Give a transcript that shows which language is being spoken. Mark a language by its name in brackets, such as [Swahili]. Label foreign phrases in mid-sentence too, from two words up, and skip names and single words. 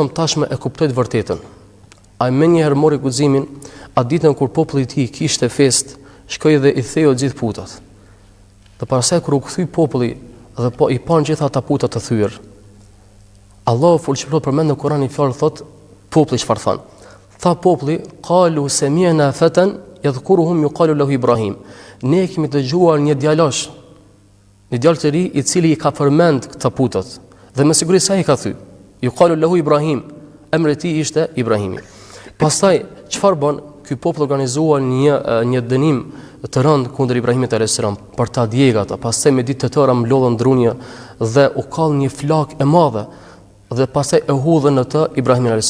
[Albanian] tashmë e kuptoi të vërtetën, ai më njëherë mori guximin, atë ditën kur populli i tij kishte fest, shkoi dhe i theu gjithë putat. Dhe pastaj kur u kthy populli dhe i pan gjithë ata putat të thyer, Allahu folshpro përmend në Kur'an i fjalë thot, populli çfarë thon? Tha populli, [Arabic] قالوا سمعنا فتى يذكرهم يقال له إبراهيم. [Albanian] Ne kemi dëgjuar një djalosh, një djalë të ri i cili i ka përmend këta putat. Dhe me siguri sa i ka thyer, [Arabic] يقال له إبراهيم, [Albanian] emri i tij ishte Ibrahimi. Pastaj çfarë bën? Ky popull organizuan një dënim të rënd kundër Ibrahimit a.s. për ta djegë ata. Pastaj me ditë të tëra mlodhën drunje dhe u kall një flak e madhe dhe pastaj e hudhën në të Ibrahimin a.s.